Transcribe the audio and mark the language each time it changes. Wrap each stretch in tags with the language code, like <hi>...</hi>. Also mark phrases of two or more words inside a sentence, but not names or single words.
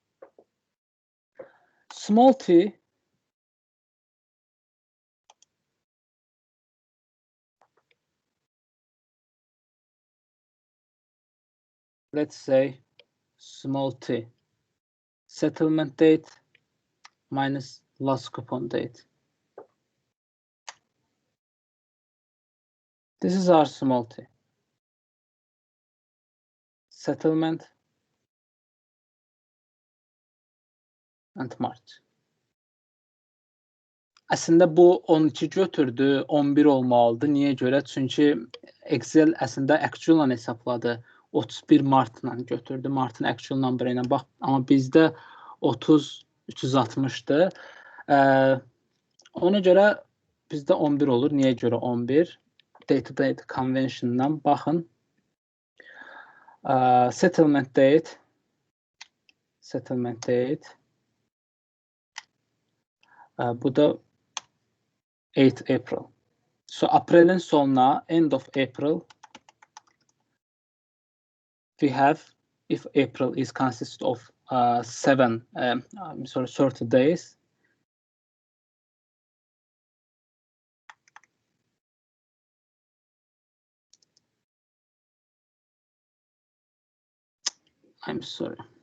<en>Small t let's say small t, settlement date minus last coupon date. This is our small t. Settlement and March.</en> <az>Əslində bu 12 götürdü, 11 olmalıdır. Niyə görə? Çünki Excel əslində actual ilə hesapladı. 31 martla götürdü. Martın</az> <en>actual number</en> <az>ilə bax, amma bizdə 30 360-dır. Ona görə bizdə 11 olur. Niyə görə 11?</az> <en>Date-to-date convention-dan</en> <az>baxın.</az> <en>Settlement date.</en> <az>Bu da 8 April.</az> <en>So</en> <az>April'in sonuna,</az> <en>end of April, we have, if April is consist of 30 days, I'm sorry.</en>